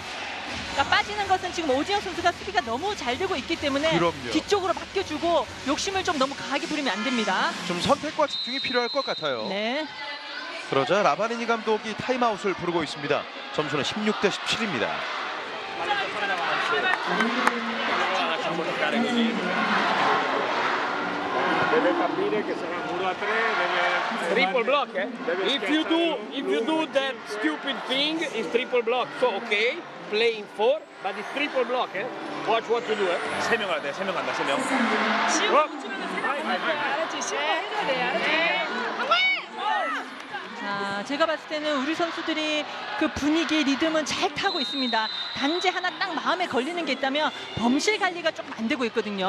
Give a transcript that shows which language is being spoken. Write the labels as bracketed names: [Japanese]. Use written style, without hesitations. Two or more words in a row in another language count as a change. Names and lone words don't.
[Korean] 그러니까 빠지는 것은 지금 오지영 선수가 수비가 너무 잘 되고 있기 때문에 그럼요. 뒤쪽으로 맡겨주고 욕심을 좀 너무 강하게 부리면 안 됩니다. 좀 선택과 집중이 필요할 것 같아요. 네. 그러자 라바니니 감독이 타임아웃을 부르고 있습니다. 점수는 16대17입니다. [Italian] Deve capire che sarà muro a 3, deve [English] triple block, [Italian] eh? [English] If you do that stupid thing, it's triple block. So okay, playing 4, but it's triple block, eh? Watch what you do, eh? [Korean] 3명 가야 돼. 3명 간다. 3명. 알았지? 시작해줘야 돼. 알았지? 자, 제가 봤을 때는 우리 선수들이 그 분위기, 리듬은 잘 타고 있습니다. 단지 하나 딱 마음에 걸리는 게 있다면 범실 관리가 조금 안 되고 있거든요.